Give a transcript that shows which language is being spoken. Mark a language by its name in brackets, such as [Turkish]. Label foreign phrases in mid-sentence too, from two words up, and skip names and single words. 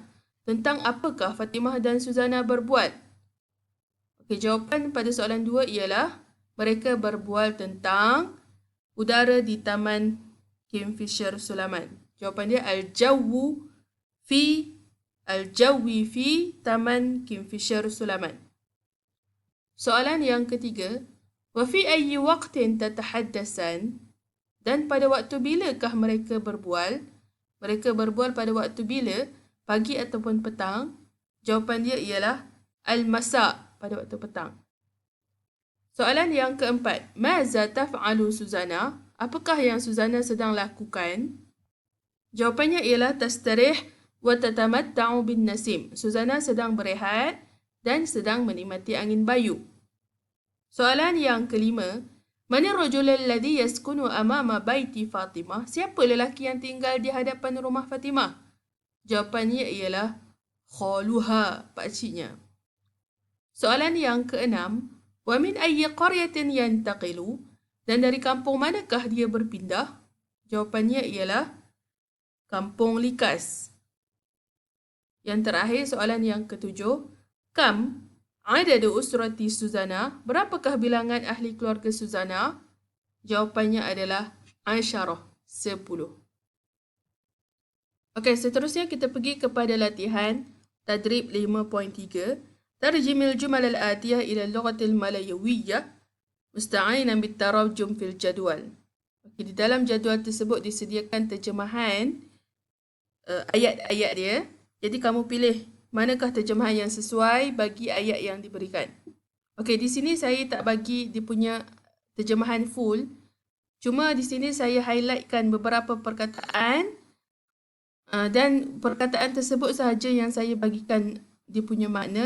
[Malay] Tentang apakah Fatimah dan Suzana berbual? Okey, jawapan pada soalan 2 ialah mereka berbual tentang udara di Taman Kingfisher Sulaiman. Jawapan dia [Arabic] الجو في [Malay] Taman Kingfisher Sulaiman. Soalan yang ketiga, [Arabic] وفي أي وقت تتحدثان? [Malay] Dan pada waktu bilakah mereka berbual? Mereka berbual pada waktu bila? Pagi ataupun petang? Jawapan dia ialah al-masa, pada waktu petang. Soalan yang keempat, [Arabic] ماذا تفعل سوزانا? [Malay] Apakah yang Suzana sedang lakukan? Jawapannya ialah [Arabic] تستريح وتتمتع بالنسيم. [Malay] Suzana sedang berehat dan sedang menikmati angin bayu. Soalan yang kelima, [Arabic] من الرجل الذي يسكن أمام بيت فاطمة? [Malay] Siapa lelaki yang tinggal di hadapan rumah Fatimah? Jawapannya ialah khaluha, pakciknya. Soalan yang keenam, [Arabic] ومن أي قرية ينتقل? [Malay] Dan dari kampung manakah dia berpindah? Jawapannya ialah Kampung Likas. Yang terakhir, soalan yang ketujuh, [Arabic] كم عدد أسرة سوزانا? [Malay] Berapakah bilangan ahli keluarga Suzana? Jawapannya adalah 10. Okey, seterusnya kita pergi kepada latihan tadrib 5.3. [Arabic] ترجم الجمل الآتية إلى اللغة الملايوية مستعينا بالتراجم في الجدول. [Malay] Okey, di dalam jadual tersebut disediakan terjemahan ayat-ayat dia. Jadi kamu pilih manakah terjemahan yang sesuai bagi ayat yang diberikan. Okey, di sini saya tak bagi dia punya terjemahan full. Cuma di sini saya highlightkan beberapa perkataan dan perkataan tersebut sahaja yang saya bagikan dia punya makna.